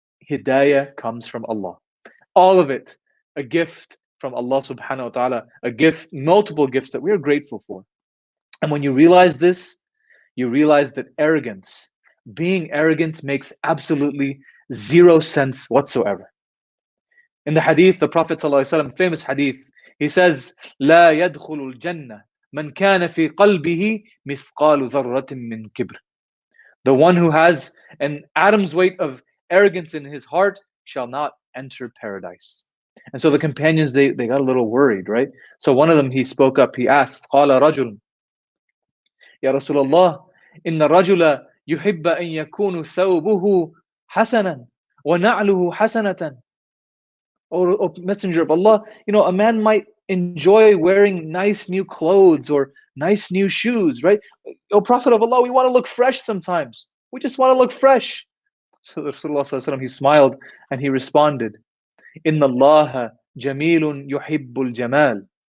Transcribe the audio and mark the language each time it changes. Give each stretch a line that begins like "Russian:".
English: Hidayah comes from Allah. All of it, a gift from Allah subhanahu wa ta'ala, a gift, multiple gifts that we are grateful for. And when you realize this, you realize that arrogance, being arrogant, makes absolutely zero sense whatsoever. In the hadith, the Prophet ﷺ, famous hadith, he says,
Arabic: لا يدخل الجنة من كان في قلبه مثقال ذرة من كبر.
English: The one who has an atom's weight of arrogance in his heart shall not enter paradise. And so the companions, they got a little worried, right? So one of them, he spoke up, he asked,
Arabic: قال رجل يا رسول الله إن الرجل يحب أن يكون ثوبه حسنا ونعله حسنة.
English: O Messenger of Allah, a man might enjoy wearing nice new clothes or nice new shoes, right? O Prophet of Allah, we want to look fresh sometimes. We just want to look fresh. So Rasulullah, he smiled and he responded,
Arabic: Inna Allah jamilun yuhibbul jamal.